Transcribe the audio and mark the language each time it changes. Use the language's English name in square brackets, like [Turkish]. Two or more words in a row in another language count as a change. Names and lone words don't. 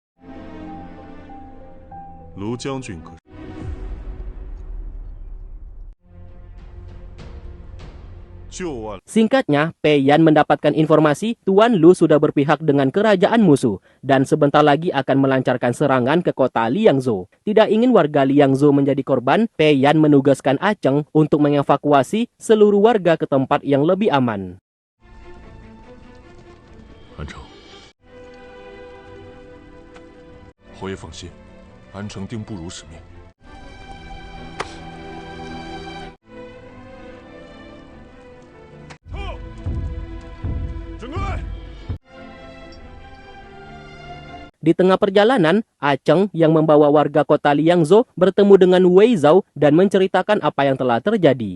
[Indonesian] Lu Jiangjun Singkatnya, Pei Yan mendapatkan informasi Tuan Lu sudah berpihak dengan kerajaan musuh dan sebentar lagi akan melancarkan serangan ke kota Liangzhou. Tidak ingin warga Liangzhou menjadi korban, Pei Yan menugaskan Ah Cheng untuk mengevakuasi seluruh warga ke tempat yang lebih aman. Ah Cheng, [Chinese] 侯爷放心，安城定不辱使命。 [Indonesian] Di tengah perjalanan, Ah Cheng yang membawa warga kota Liangzhou bertemu dengan Wei Zhao dan menceritakan apa yang telah terjadi.